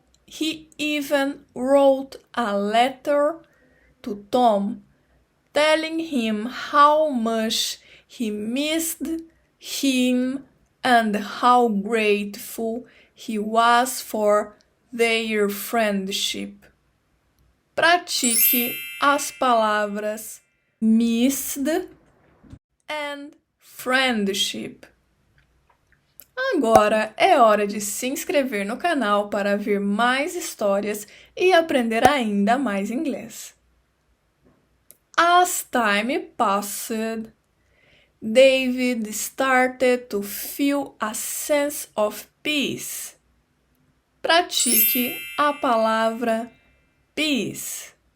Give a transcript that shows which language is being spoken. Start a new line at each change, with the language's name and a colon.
English: He even wrote a letter to Tom, telling him how much he missed him and how grateful he was for their friendship.
Portuguese: Pratique as palavras
English: missed and friendship.
Portuguese: Agora é hora de se inscrever no canal para ver mais histórias e aprender ainda mais inglês.
English: As time passed, David started to feel a sense of peace.
Portuguese: Pratique a palavra peace.